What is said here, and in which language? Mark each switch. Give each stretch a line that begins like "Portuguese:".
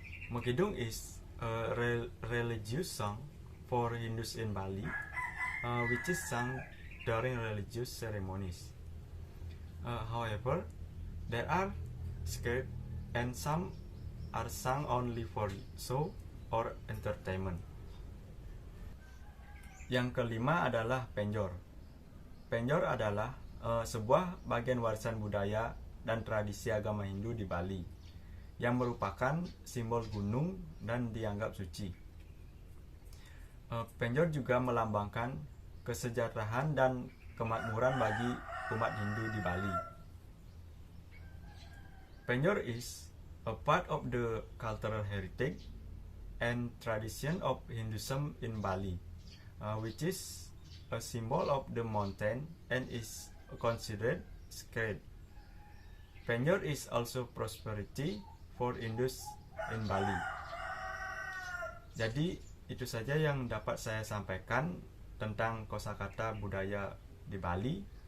English: Makidung is a religious song for Hindus in Bali, which is sung during religious ceremonies. However, there are scared and some are sung only for show or entertainment.
Indonesian: Yang kelima adalah penjor. Penjor adalah sebuah bagian warisan budaya dan tradisi agama Hindu di Bali yang merupakan simbol gunung dan dianggap suci. Penjor juga melambangkan kesejahteraan dan kemakmuran bagi umat Hindu di Bali.
English: Penjor is a part of the cultural heritage and tradition of Hinduism in Bali, which is a symbol of the mountain and is considered sacred. Penjor is also prosperity for Hindus in Bali.
Indonesian: Jadi itu saja yang dapat saya sampaikan tentang kosakata budaya di Bali.